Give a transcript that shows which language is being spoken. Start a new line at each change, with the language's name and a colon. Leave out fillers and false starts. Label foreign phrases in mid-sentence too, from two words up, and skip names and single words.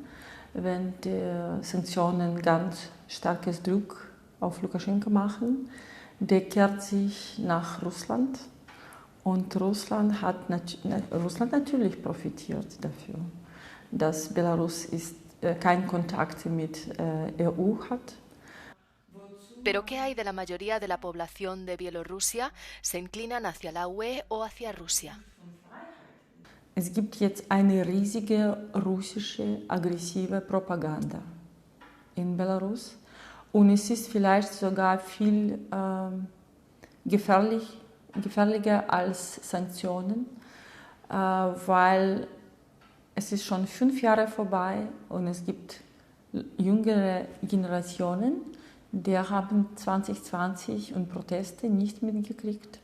German: Wenn die Sanktionen ganz starkes Druck auf Lukaschenko machen, der kehrt sich nach Russland. Und Russland hat natürlich profitiert dafür, dass Belarus keinen Kontakt mit EU hat.
Spanish: ¿Pero qué hay de la mayoría de la población de Bielorrusia? ¿Se inclinan hacia la UE o hacia Rusia?
German: Es gibt jetzt eine riesige russische aggressive Propaganda in Belarus und es ist vielleicht sogar viel gefährlicher als Sanktionen, weil es ist schon 5 Jahre vorbei und es gibt jüngere Generationen, die haben 2020 und Proteste nicht mitgekriegt.